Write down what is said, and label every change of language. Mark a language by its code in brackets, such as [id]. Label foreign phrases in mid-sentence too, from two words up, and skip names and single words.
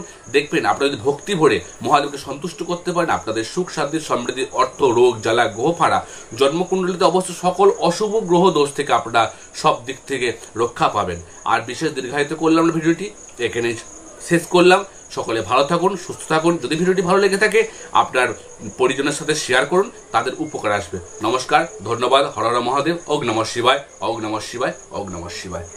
[bn] দেখবেন আপনারা যদি ভক্তি ভরে মহাদেবকে সন্তুষ্ট করতে পারেন, আপনাদের সুখ শান্তি সমৃদ্ধি, অর্থ, রোগ জ্বালা, গ্রহ ফাড়া, জন্মকুণ্ডলিতে অবশ্য সকল অশুভ গ্রহ দোষ থেকে আপনারা সব দিক থেকে রক্ষা পাবেন। আর বিশেষ দীর্ঘায়িত করলাম না ভিডিওটি, এখানে শেষ করলাম। সকলে ভালো থাকুন, সুস্থ থাকুন। যদি ভিডিওটি ভালো লেগে থাকে আপনার পরিজনের সাথে শেয়ার করুন, তাদের উপকার আসবে। নমস্কার, ধন্যবাদ। হর হর মহাদেব। [sa] ওং নমঃ শিবায়, ওং নমঃ শিবায়, ওং নমঃ শিবায়।